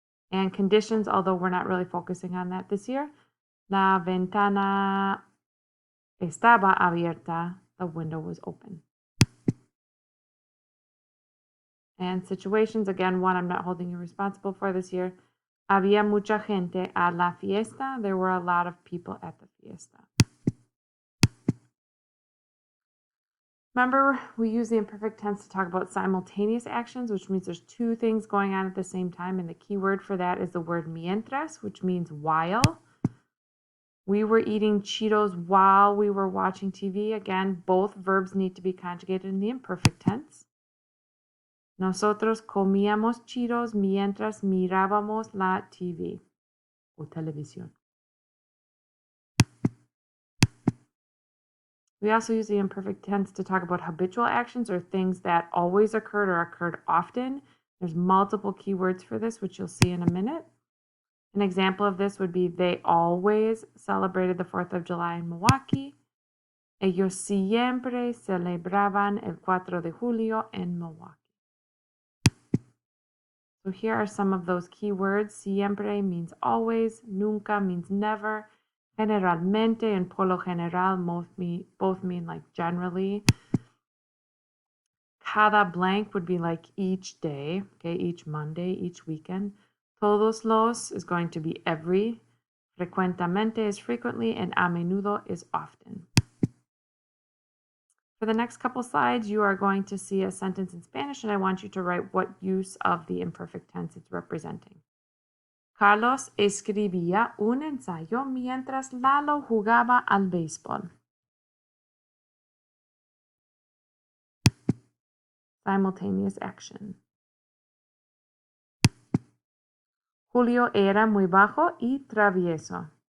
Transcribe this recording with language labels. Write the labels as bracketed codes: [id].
[en] And conditions, although we're not really focusing on that this year, [es] la ventana estaba abierta. [en] The window was open. And situations, again, one I'm not holding you responsible for this year. [es] Había mucha gente a la fiesta. [en] There were a lot of people at the fiesta. Remember, we use the imperfect tense to talk about simultaneous actions, which means there's two things going on at the same time. And the key word for that is the word mientras, which means while. We were eating Cheetos while we were watching TV. Again, both verbs need to be conjugated in the imperfect tense. [es] Nosotros comíamos Cheetos mientras mirábamos la TV o televisión. [en] We also use the imperfect tense to talk about habitual actions or things that always occurred or occurred often. There's multiple keywords for this, which you'll see in a minute. An example of this would be they always celebrated the 4th of July in Milwaukee. [es] Ellos siempre celebraban el 4 de julio en Milwaukee. [en] So here are some of those keywords. Siempre means always, nunca means never, generalmente and por lo general both mean like generally. Cada blank would be like each day, okay, each Monday, each weekend. Todos los is going to be every. Frecuentemente is frequently, and a menudo is often. For the next couple slides, you are going to see a sentence in Spanish, and I want you to write what use of the imperfect tense it's representing. [es] Carlos escribía un ensayo mientras Lalo jugaba al béisbol. [en] Simultaneous action. [es] Julio era muy bajo y travieso.